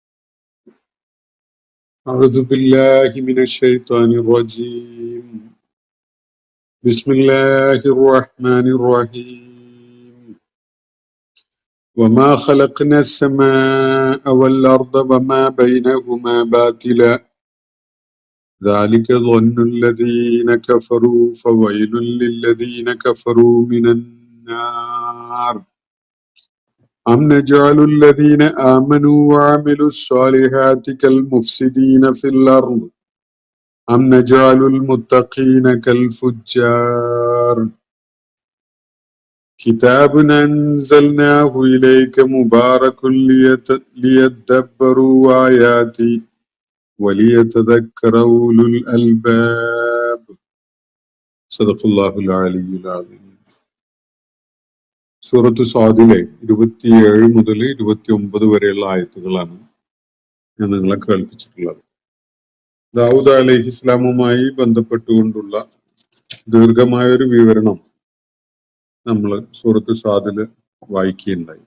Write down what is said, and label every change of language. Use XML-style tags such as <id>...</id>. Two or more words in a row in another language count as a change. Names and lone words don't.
<ar>أعوذ بالله من الشيطان الرجيم. بسم الله الرحمن الرحيم. وما خلقنا السماء والأرض وما بينهما باطلا ذلك ظن الذين كفروا فويل للذين كفروا من النار أم نجعل الذين آمنوا وعملوا الصالحات كالمفسدين في الأرض أم نجعل المتقين كالفجار كتاب أنزلناه إليك مبارك ليدبروا آياته وليتذكر أولو الألباب. صدق الله العلي العظيم.</ar> <ml>സൂറത്ത് സ്വാദിലെ 27 മുതൽ 29 വരെയുള്ള ആയത്തുകളാണ് ഞാൻ നിങ്ങളെ കേൾപ്പിച്ചിട്ടുള്ളത്. ദാവൂദ് അലൈഹിസ്സലാമുമായി ബന്ധപ്പെട്ടുകൊണ്ടുള്ള ദീർഘമായ ഒരു വിവരണം നമ്മൾ സൂറത്ത് സ്വാദില് വായിക്കുകയുണ്ടായി.</ml>